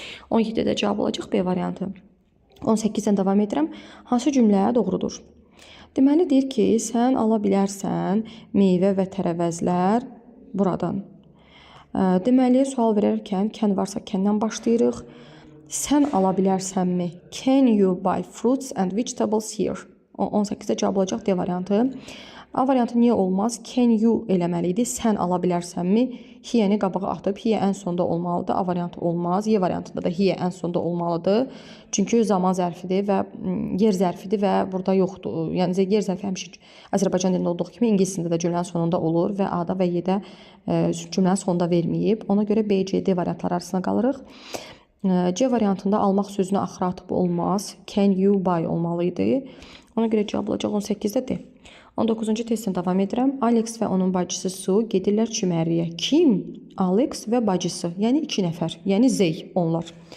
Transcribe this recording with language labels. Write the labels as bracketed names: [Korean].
[Azerbaijani] 17-də cavab olacaq B variantı. 18-dən davam edirəm. Hansı cümlə doğrudur? Deməli, deyir ki, sən ala bilərsən meyvə və tərəvəzlər buradan. Deməli, sual verərkən can varsa candan başlayırıq. Sən ala bilərsənmi? [English] Can you buy fruits and vegetables here? [Azerbaijani] 18-də cavab olacaq D variantı. A variantı niyə olmaz? [English] Can you [Azerbaijani] eləməli idi. Sən ala bilərsənmi? He-ni qabağa atıb, he ən sonda olmalıdır. A variantı olmaz. Y variantında da he ən sonda olmalıdır. Çünki zaman zərfidir və yer zərfidir və burada yoxdur. Yəni yer zərfi həmişə Azərbaycan dilində olduğu kimi ingilis dilində də cümlənin sonunda olur və A-da və Y-də cümlənin sonunda verməyib. Ona görə B, C, D variantları arasına qalırıq. C variantında almaq sözünü axıra atıb olmaz. [English] Can you buy [Azerbaijani] olmalıydı. Ona görə cavab olacaq 18-də D. 19-cu testdən davam edirəm. Alex və onun bacısı Su gedirlər çimərliyə. Kim? Alex və bacısı, yəni 2 nəfər, yəni Zey onlar.